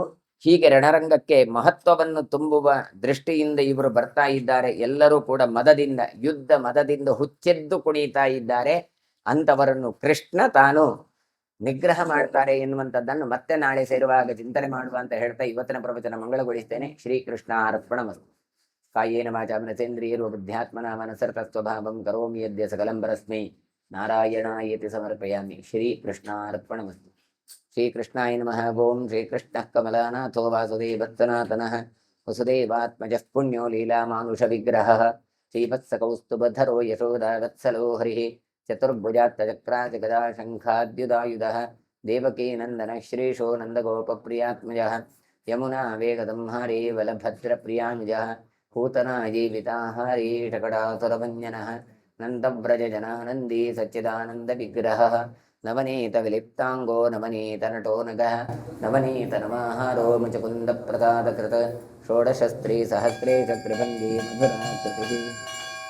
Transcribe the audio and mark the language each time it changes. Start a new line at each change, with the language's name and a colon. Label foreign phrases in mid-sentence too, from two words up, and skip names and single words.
Kannada: ಹೀಗೆ ರಣರಂಗಕ್ಕೆ ಮಹತ್ವವನ್ನು ತುಂಬುವ ದೃಷ್ಟಿಯಿಂದ ಇವರು ಬರ್ತಾ ಇದ್ದಾರೆ. ಎಲ್ಲರೂ ಕೂಡ ಮದದಿಂದ, ಯುದ್ಧ ಮದದಿಂದ ಹುಚ್ಚೆದ್ದು ಕುಣಿತಾ ಇದ್ದಾರೆ. ಅಂತವರನ್ನು ಕೃಷ್ಣ ತಾನು ನಿಗ್ರಹ ಮಾಡ್ತಾರೆ ಎನ್ನುವಂಥದ್ದನ್ನು ಮತ್ತೆ ನಾಳೆ ಸೇರುವಾಗ ಚಿಂತನೆ ಮಾಡುವ ಅಂತ ಹೇಳ್ತಾ ಇವತ್ತಿನ ಪ್ರವಚನ ಮಂಗಳಗೊಳಿಸ್ತೇನೆ.
Sanskrit: ಶ್ರೀಕೃಷ್ಣ ಅರ್ಪಣಮಸ್ತು. ಕಾಯೇನ ವಾಚಾ ಮನಸೇಂದ್ರಿಯರ್ವ ಬುದ್ಧ್ಯಾತ್ಮನಾ ಮನಸರ್ತಸ್ವಭಾವಂ ಕರೋಮಿ ಯದ್ಯ ಸಕಲಂ ಪರಸ್ಮೈ ನಾರಾಯಣಾಯೇತಿ ಸಮರ್ಪಯಾಮಿ. ಶ್ರೀಕೃಷ್ಣಾರ್ಪಣಮಸ್ತು. ಶ್ರೀಕೃಷ್ಣಾಯ ನಮಃ. ಓಂ ಶ್ರೀಕೃಷ್ಣಃ ಕಮಲಾನಾಥೋ ವಾಸುದೇವತ್ಸನಾತನಃ ವಸುದೇವಾತ್ಮಜಃ ಪುಣ್ಯೋ ಲೀಲಾಮಾನುಷ ವಿಗ್ರಹಃ ಶ್ರೀವತ್ಸಕೌಸ್ತುಭಧರೋ ಯಶೋದಾವತ್ಸಲೋ ಹರಿಃ ಚತುರ್ಭುಜಾತ್ತಚಕ್ರಾಚ ಗದಾ ಶಂಖಾದ್ಯುದಾಯುಧಃ ದೇವಕೀ ನಂದನ ಶ್ರೀಶೋ ನಂದಗೋಪಪ್ರಿಯಾತ್ಮಜಃ ಯಮುನಾ ವೇಗದಂಹಾರೇ ಬಲಭದ್ರಪ್ರಿಯಾನುಜಃ पूतना जीविताहारी शकटासुरभञ्जनः नन्दव्रज जनानन्दी सच्चिदानन्द विग्रहः नवनीत विलिप्ताङ्गो नवनीत नटो नगः नवनीत नमाहारो मुचकुन्दप्रसादकृत षोडशस्त्री सहस्रे चक्रभङ्गी मधुराकृतिः